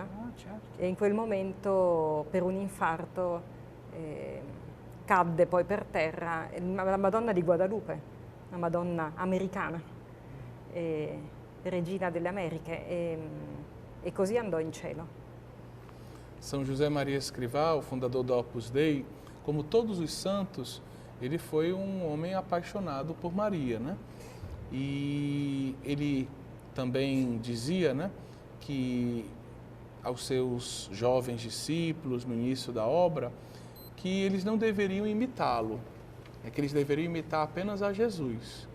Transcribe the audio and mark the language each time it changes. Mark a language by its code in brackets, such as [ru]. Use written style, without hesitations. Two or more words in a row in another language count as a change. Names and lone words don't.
[it] Certo. E in quel momento, per un infarto, cadde poi per terra la Madonna di Guadalupe, la Madonna americana, regina delle Americhe, e così andò in cielo. [pt] São José Maria Escrivá, o fundador da Opus Dei, como todos os santos, ele foi um homem apaixonado por Maria, né? E ele também dizia, né, que aos seus jovens discípulos no início da obra, que eles não deveriam imitá-lo, que eles deveriam imitar apenas a Jesus.